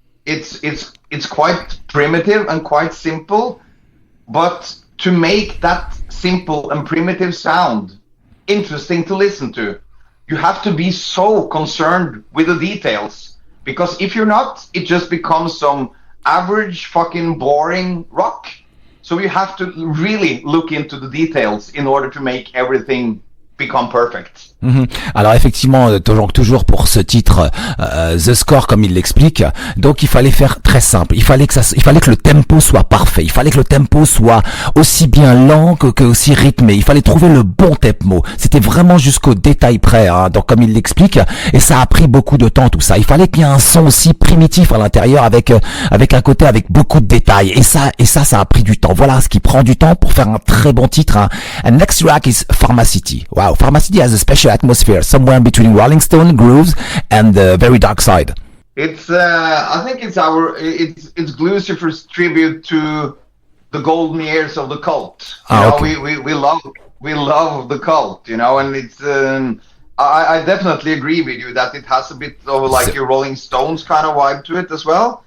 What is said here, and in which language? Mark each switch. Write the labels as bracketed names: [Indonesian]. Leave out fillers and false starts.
[English] It's quite primitive and quite simple, but to make that simple and primitive sound interesting to listen to, you have to be so concerned with the details, because if you're not, it just becomes some average fucking boring rock. So you have to really look into the details in order to make everything become perfect. [French] Alors effectivement, toujours pour ce titre, The Score, comme il l'explique, donc il fallait faire très simple. Il fallait que le tempo soit parfait. Il fallait que le tempo soit aussi bien lent que aussi rythmé. Il fallait trouver le bon tempo. C'était vraiment jusqu'au détail près, hein. Donc comme il l'explique, et ça a pris beaucoup de temps tout ça. Il fallait qu'il y ait un son aussi primitif à l'intérieur avec un côté avec beaucoup de détails. Et ça a pris du temps. Voilà ce qui prend du temps pour faire un très bon titre, hein. [English] And next track is Pharmacity. Wow, Pharmacity has a special atmosphere somewhere between Rolling Stone grooves and the very dark side. It's I think it's Gluecifer's tribute to the golden years of the cult. Okay. We love the cult, and it's I definitely agree with you that it has a bit of like your Rolling Stones kind of vibe to it as well.